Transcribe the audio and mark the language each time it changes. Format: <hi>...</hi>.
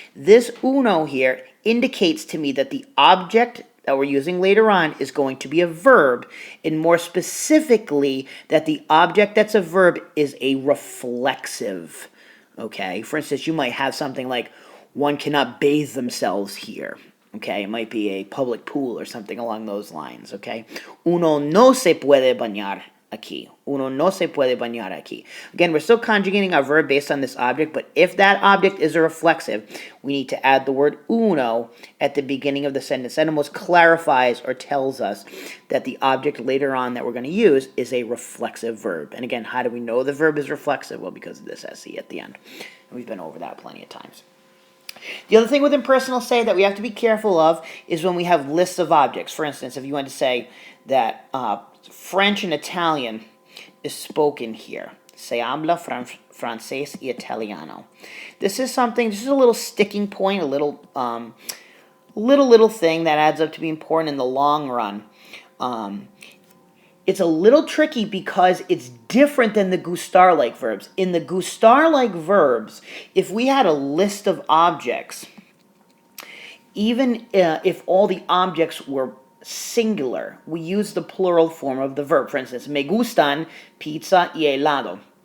<en>This uno here indicates to me that the object that we're using later on is going to be a verb, and more specifically, that the object that's a verb is a reflexive. Okay? For instance, you might have something like, one cannot bathe themselves here. Okay, it might be a public pool or something along those lines, okay?</en> <es>Uno no se puede bañar aquí. Uno no se puede bañar aquí.</es> <en>Again, we're still conjugating our verb based on this object, but if that object is a reflexive, we need to add the word uno at the beginning of the sentence. That almost clarifies or tells us that the object later on that we're going to use is a reflexive verb. And again, how do we know the verb is reflexive? Well, because of this SE at the end. And we've been over that plenty of times. The other thing with impersonal say that we have to be careful of is when we have lists of objects. For instance, if you want to say that French and Italian is spoken here.</en> <es>Se habla francés y italiano.</es> <en>This is a little sticking point, a little thing that adds up to be important in the long run. It's a little tricky because it's different than the gustar-like verbs. In the gustar-like verbs, if we had a list of objects, even if all the objects were singular, we use the plural form of the verb. For instance,</en> <es>me gustan pizza y helado.</es>